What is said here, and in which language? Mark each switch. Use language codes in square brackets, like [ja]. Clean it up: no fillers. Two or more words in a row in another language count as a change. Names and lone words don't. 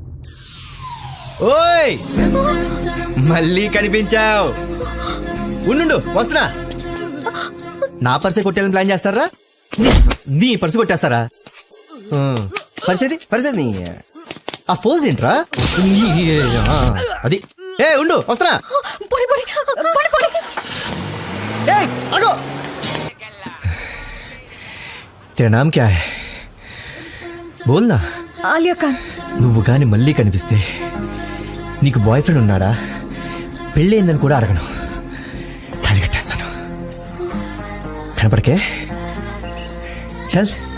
[te] ఓయ్ మళ్ళీ కనిపించావు. ఉండు వస్తున్నా. నా పర్సే కొట్టేయాలని ప్లాన్ చేస్తారా? నీ పర్సు కొట్టేస్తారా? పరిచేది ఆ ఫోజ్ ఏంట్రా? అది ఏ ఉండు వస్తున్నా. [hi] तेरा नाम क्या है? बोलना. [te] ఆలియా ఖాన్. నువ్వు గాని మళ్ళీ కనిపిస్తే నీకు [en] boy friend [te] ఉన్నాడా, పెళ్ళయిందని కూడా అడగను, తాళి కట్టేస్తాను. కనపడకే చల్.